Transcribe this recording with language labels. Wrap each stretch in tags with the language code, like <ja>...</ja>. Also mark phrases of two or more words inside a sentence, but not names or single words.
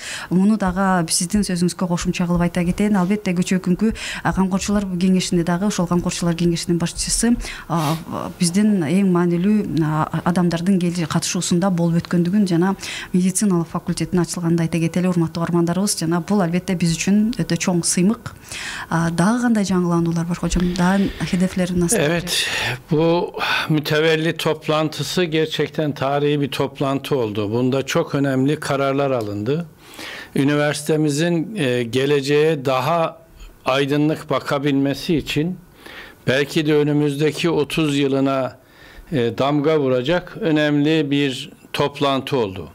<ky>Муну дагы сиздин сөзүңүзгө кошумча кылып айта кетейин. Албетте көчө күнкү камкорчулар кеңешинде дагы ошол камкорчулар кеңешинин башчысы биздин эң маанилүү адамдардын катышуусунда болуп өткөндүгүн жана медициналык факультеттин ачылганын айта кетели, урматтуу каармандарыбыз. Жана бул албетте биз үчүн өтө чоң сыймык. Дагы кандай жаңылануулар бар</ky> <tr>hocam? Daha hedefleri nasıl? Evet, bu mütevellit toplantısı gerçekten tarihi bir toplantı oldu. Bunda çok önemli kararlar alındı. Üniversitemizin geleceğe daha aydınlık bakabilmesi için belki de önümüzdeki 30 yılına damga vuracak önemli bir toplantı oldu.</tr>